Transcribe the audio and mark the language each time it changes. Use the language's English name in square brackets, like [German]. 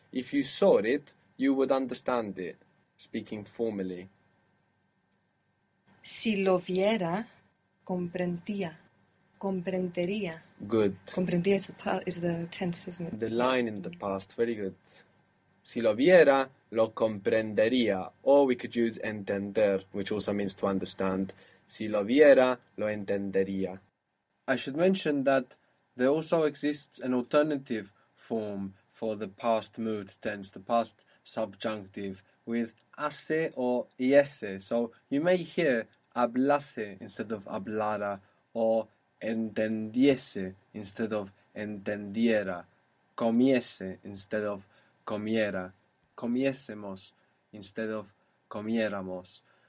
[English] If you saw it, you would understand it. Speaking formally. [Spanish] Si lo viera, comprendía. Comprendería. [English] Good. Comprendía is the part, is the tense, isn't it? The line in the past, very good. [Spanish] Si lo viera, lo comprendería. [English] Or we could use entender, which also means to understand. [Spanish] Si lo viera, lo entendería. [English] I should mention that there also exists an alternative form for the past moved tense, the past subjunctive, with hace or hiese. So you may hear hablase instead of hablara or entendiese instead of entendiera, comiese instead of comiera, comiésemos instead of comiéramos.